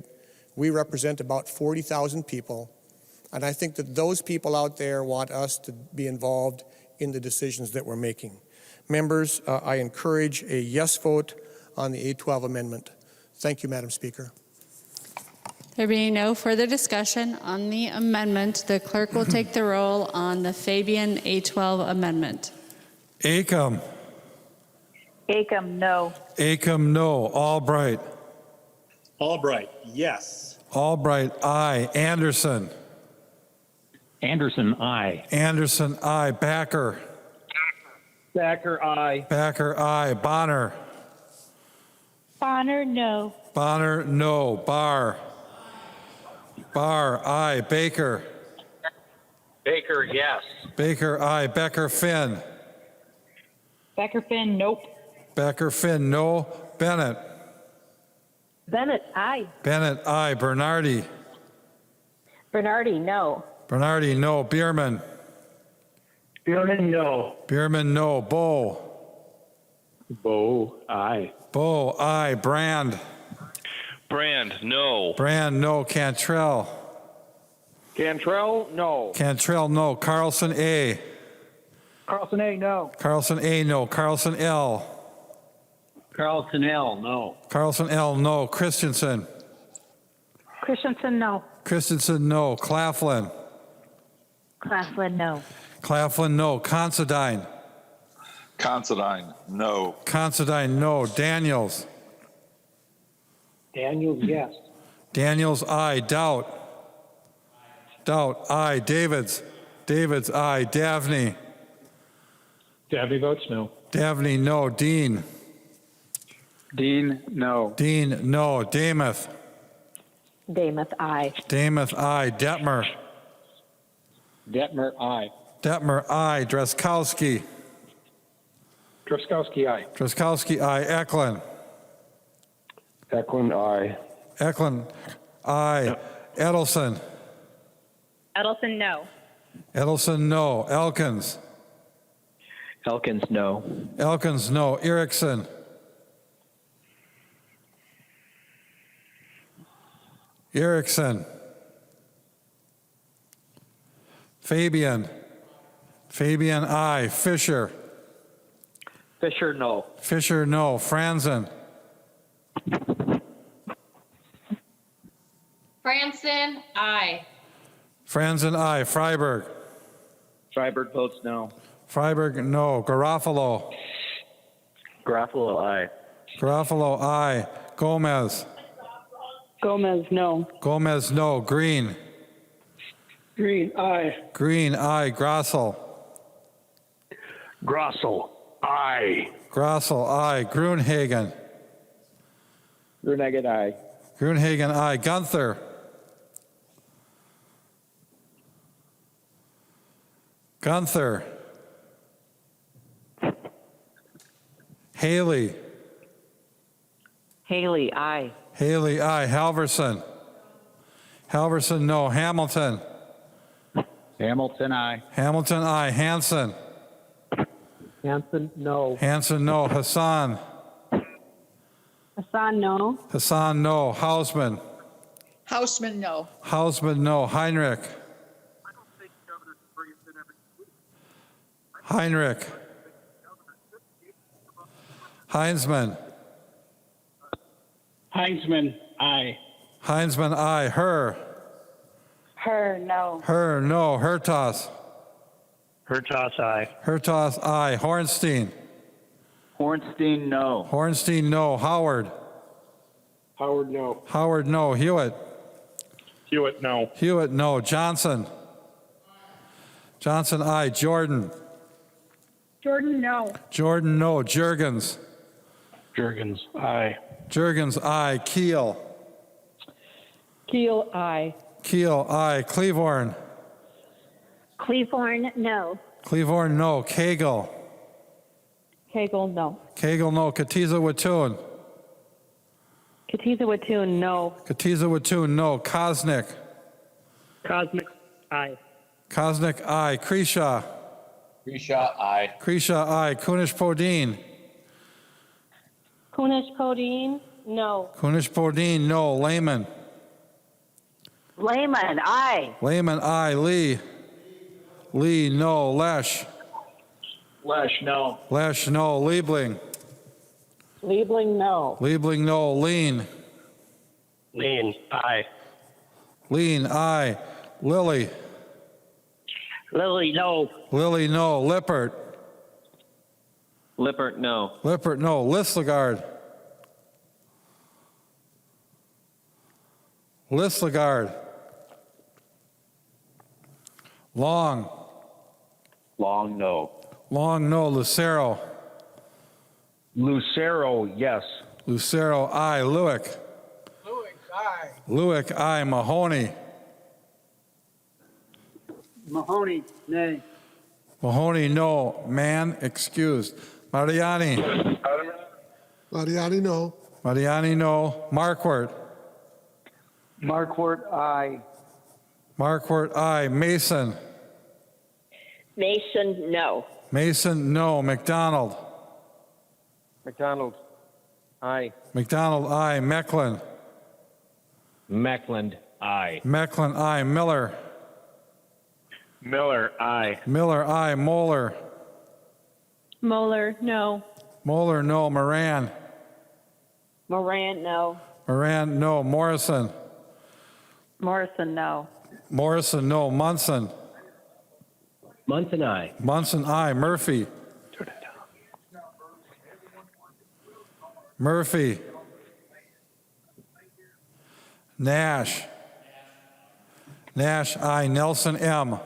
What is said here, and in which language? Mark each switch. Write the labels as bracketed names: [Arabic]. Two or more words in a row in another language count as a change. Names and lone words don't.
[English] We represent about 40,000 people. And I think that those people out there want us to be involved in the decisions that we're making. Members, I encourage a yes vote on the 812 amendment. Thank you, Madam Speaker. There being no further discussion on the amendment, the clerk will take the roll on the Fabian 812 amendment. Acom. Acom, no. Acom, no. Albright. Albright, yes. Albright, aye. Anderson. Anderson, aye. Anderson, aye. Backer. Thacker, aye. Backer, aye. Bonner. Bonner, no. Bonner, no. Barr. Barr, aye. Baker. Baker, yes. Baker, aye. Becker, Finn. Becker Finn, nope. Becker, Finn, no. Bennett. Bennett, aye. Bennett, aye. Bernardi. Bernardi, no. Bernardi, no. Bierman. Bierman, no. Bierman, no. Bow. Bow, aye. Bow, aye. Brand. Brand, no. Brand, no. Cantrell. Cantrell, no. Cantrell, no. Carlson, A. Carlson A, no. Carlson, A, no. Carlson, L. Carlson L, no. Carlson, L, no. Christensen. Christensen, no. Christensen, no. Claflin. Claflin, no. Claflin, no. Considine. Considine, no. Considine, no. Daniels. Daniels, yes. Daniels, aye. Doubt. Doubt, aye. Davids. Davids, aye. Davney. Dabney votes no. Davney, no. Dean. Dean, no. Dean, no. Damath. Damath, aye. Damath, aye. Detmer. Detmer, aye. Detmer, aye. Dreskowski. Truskowski, aye. Dreskowski, aye. Eklund. Eklund, aye. Eklund, aye. Edelson. Edelson, no. Edelson, no. Elkins. Elkins, no. Elkins, no. Erickson. Erickson. Fabian. Fabian, aye. Fisher. Fisher, no. Fisher, no. Franzen. Franson, aye. Franzen, aye. Freiberg. Freiberg votes no. Freiberg, no. Garofalo. Garofalo, aye. Garofalo, aye. Gomez. Gomez, no. Gomez, no. Green. Green, aye. Green, aye. Grossel. Grossel, aye. Grossel, aye. Grunhagen. Grunegan, aye. Grunhagen, aye. Gunther. Gunther. Haley. Haley, aye. Haley, aye. Halverson. Halverson, no. Hamilton. Hamilton, aye. Hamilton, aye. Hansen. Hansen, no. Hansen, no. Hassan. Hassan, no. Hassan, no. Hausman. Hausman, no. Hausman, no. Heinrich. Heinrich. Heinzman. Heinzman, aye. Heinzman, aye. Her. Her, no. Her, no. Hertas. Hertas, aye. Hertas, aye. Hornstein. Hornstein, no. Hornstein, no. Howard. Howard, no. Howard, no. Hewitt. Hewitt, no. Hewitt, no. Johnson. Johnson, aye. Jordan. Jordan, no. Jordan, no. Jurgens. Jurgens, aye. Jurgens, aye. Keel. Keel, aye. Keel, aye. Cleavorn. Cleavorn, no. Cleavorn, no. Cagle. Cagle, no. Cagle, no. Katiza Watun. Katiza Watun, no. Katiza Watun, no. Kosnick. Cosmic, aye. Kosnick, aye. Kreshaw. Grisha, aye. Kreshaw, aye. Kunish Podine. Kunish Podine, no. Kunish Podine, no. Lehman. Lehman, aye. Lehman, aye. Lee. Lee, no. Lesh. Lesh, no. Lesh, no. Liebling. Liebling, no. Liebling, no. Lean. Lean, aye. Lean, aye. Lilly. Lily, no. Lilly, no. Lippert. Lippert, no. Lippert, no. Listlegard. Listlegard. Long. Long, no. Long, no. Lucero. Lucero, yes. Lucero, aye. Lewick. Lewis, aye. Lewick, aye. Mahoney. Mahoney, nay. Mahoney, no. Mann, excused. Mariani. Mariani, no. Mariani, no. Markwart. Markwart, aye. Markwart, aye. Mason. Mason, no. Mason, no. McDonald. McDonald, aye. McDonald, aye. Mecklin. Meckland, aye. Mecklin, aye. Miller. Miller, aye. Miller, aye. Moeller. Moeller, no. Moeller, no. Moran. Moran, no. Moran, no. Morrison. Morrison, no. Morrison, no. Munson. Munson, aye. Munson, aye. Murphy. Murphy. Nash. Nash, aye. Nelson, M.